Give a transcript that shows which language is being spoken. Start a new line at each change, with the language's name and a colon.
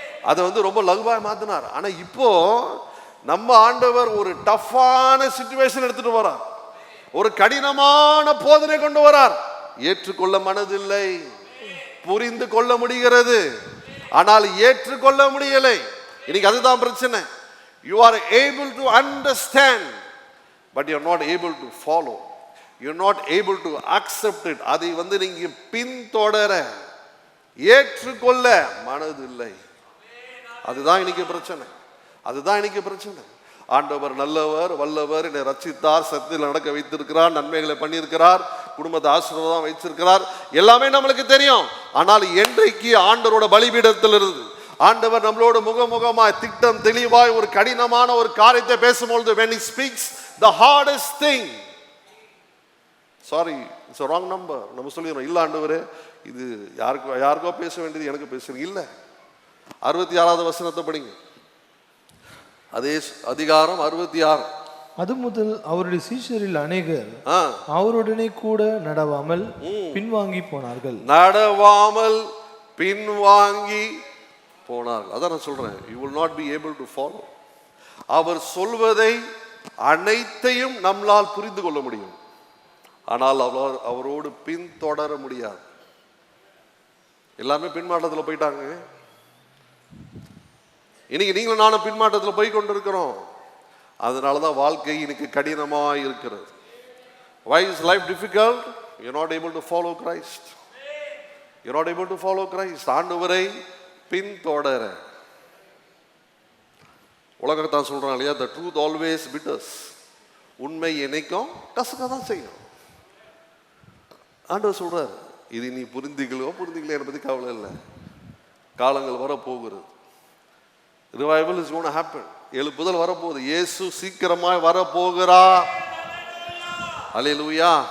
Tamil: அதை ரொம்ப லகுவாய் மாத்தினார். ஆனா இப்போ நம்ம ஆண்டவர் ஒரு டஃப்பான சிச்சுவேஷன் எடுத்துட்டு வரார், ஒரு கடினமான போதனை கொண்டு வரார். ஏற்றுக்கொள்ள மனதில்லை, புரிந்து கொள்ள முடிகிறது, ஆனால் ஏற்றுக்கொள்ள முடியலை. இன்னைக்கு அதுதான் பிரச்சனை.
English: You are able to understand, but you are not able to follow. You are not able to accept it.
Tamil: அதை நீங்க பின்தொடர, ஏற்றுக்கொள்ள மனதில்லை. அதுதான் இன்னைக்கு பிரச்சனை. அதுதான் இன்னைக்கு பிரச்சனை. ஆண்டவர் நல்லவர், வல்லவர், என்னை ரட்சித்தார், சத்தியத்தில் நடக்க வைத்திருக்கிறார், நன்மைகளை பண்ணியிருக்கிறார், குடும்பத்தை ஆசீர்வாதம் வைத்திருக்கிறார், எல்லாமே நம்மளுக்கு தெரியும். ஆனால் என்றைக்கு ஆண்டவரோட பலிபீடத்திலிருந்து ஆண்டவர் நம்மளோட முகமுகமாய் திட்டம் தெளிவாய் ஒரு கடினமான ஒரு காரியத்தை பேசும்பொழுது,
English: when he speaks the hardest thing, sorry, it's a wrong number,
Tamil: நம்ம சொல்லிடுறோம், இல்ல ஆண்டவரே இது யாருக்கோ பேச வேண்டியது எனக்கு பேசுறீங்க. இல்ல, 66வது வசனத்தை படிங்க. அதே அதிகாரம் 66. அது முதல் அவருடைய சீஷரில் அநேகர் அவருடனே கூட நடவாமல் பின்வாங்கி போனார்கள். நடவாமல் பின்வாங்கி போனார்கள். அதான் நான் சொல்றேன்,
English: you will not be able to follow.
Tamil: அவர் சொல்வதை அனைத்தையும் நம்மால் புரிந்து கொள்ள முடியும், ஆனால் அவரோடு பின்தொடர முடியாது. எல்லாமே பின்மாற்றத்தில் போயிட்டாங்க. இன்னைக்கு நீங்களும் நானும் பின்மாற்றத்தில் போய் கொண்டிருக்கிறோம். அதனாலதான் வாழ்க்கை இன்னைக்கு கடினமாக இருக்கிறது.
English: Why is life difficult? You are not able to follow Christ. You are not able to follow Christ.
Tamil: ஆண்டவரை பின்தொடர. உலகத்தான் சொல்றாங்க இல்லையா,
English: the truth always bitters.
Tamil: உண்மை என்னைக்கும் கசக்க தான் செய்யும். ஆண்டவர் சொல்றாரு, இது நீ புரிந்துக்கலையோ என்னை பத்தி கவலை இல்லை, காலங்கள் வர போகிறது.
English: Revival is gonna happen.
Tamil: எழுப்புதல் வரப்போகுது. இயேசு சீக்கிரமாய் வரப்போகிறா. அல்லேலூயா.